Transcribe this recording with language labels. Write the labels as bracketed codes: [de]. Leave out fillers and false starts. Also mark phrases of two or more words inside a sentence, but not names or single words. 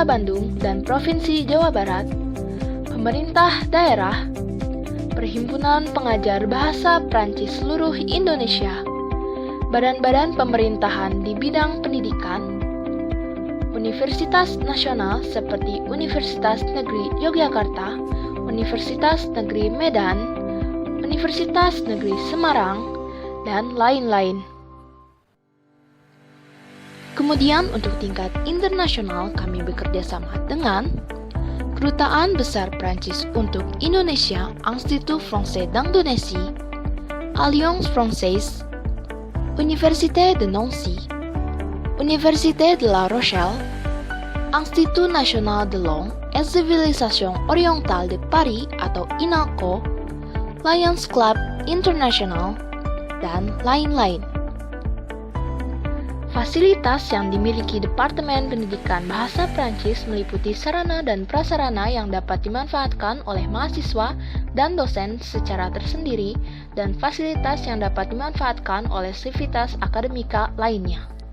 [id] Bandung dan Provinsi Jawa Barat, pemerintah daerah, Perhimpunan Pengajar Bahasa Prancis Seluruh Indonesia, badan-badan pemerintahan di bidang pendidikan, Universitas Nasional seperti Universitas Negeri Yogyakarta, Universitas Negeri Medan, Universitas Negeri Semarang, dan lain-lain. Kemudian untuk tingkat internasional kami bekerja sama dengan Kedutaan Besar Prancis untuk Indonesia, Institut Français d'Indonésie, Alliance Française, Université de Nancy, Université de La Rochelle, Institut National de Langue et Civilisation Orientale de Paris atau INALCO, Lions Club International, dan lain-lain. Fasilitas yang dimiliki Departemen Pendidikan Bahasa Prancis meliputi sarana dan prasarana yang dapat dimanfaatkan oleh mahasiswa dan dosen secara tersendiri, dan fasilitas yang dapat dimanfaatkan oleh sivitas akademika lainnya.